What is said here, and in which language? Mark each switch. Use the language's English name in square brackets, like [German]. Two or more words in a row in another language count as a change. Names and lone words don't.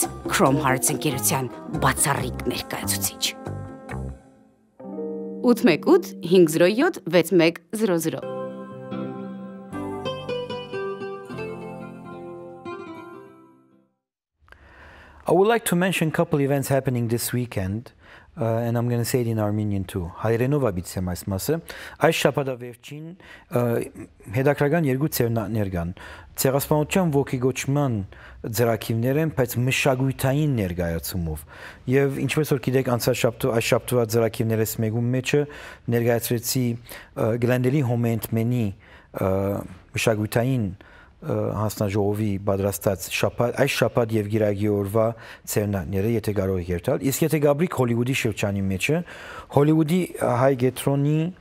[Armenian] Chrome Hearts ընկերության բացառիկ ներկայացուցիչ։ 818 507 6100 [English] I would like to mention a couple events happening this weekend, and I'm going to say it in Armenian too. [Armenian] Հայերենով աբիցեմ այս մասը։ Այս շաբաթավերջին հետաքրական երկու ցերնատներ կան։ Ցեղասպանության ոգեգոճման ծրագիրներ են, բայց մշակութային ներկայացումով։ Եվ ինչպես որ գիտեք, անցած շաբաթ այս շաբաթվա ծրագիրներից մեկու մեջը ներկայացրեցի Գլենդելի Հոմենտմենի մշակութային հանձնաժողովի պատրաստած այս շաբաթ եւ գիրագի օրվա ցերնատները, եթե կարող եք երթալ։ Իսկ եթե գաբրիկ Հոլիվուդի շրջանի մեջը, Հոլիվուդի հայ գետրոնի